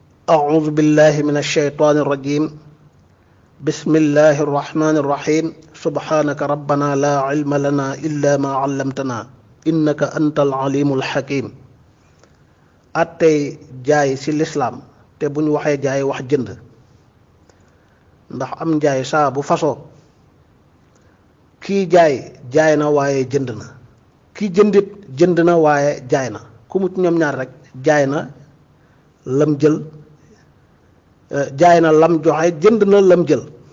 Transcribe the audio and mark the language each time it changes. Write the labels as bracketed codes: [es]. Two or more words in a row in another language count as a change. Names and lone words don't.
[ar] أعوذ بالله من الشيطان الرجيم بسم الله الرحمن الرحيم سبحانك ربنا لا علم لنا إلا ما علمتنا إنك أنت العليم الحكيم [wo] attey jaay ci lislaam te bu ñu waxee jaay wax jënd ndax am njaay saa bu fasoo kii jaay na waaye jënd na kii jëndit jënd na waaye jaay na ku mu ñoom ñaar rek jaay na lam jël jaay na lam joxe jënd na lam jël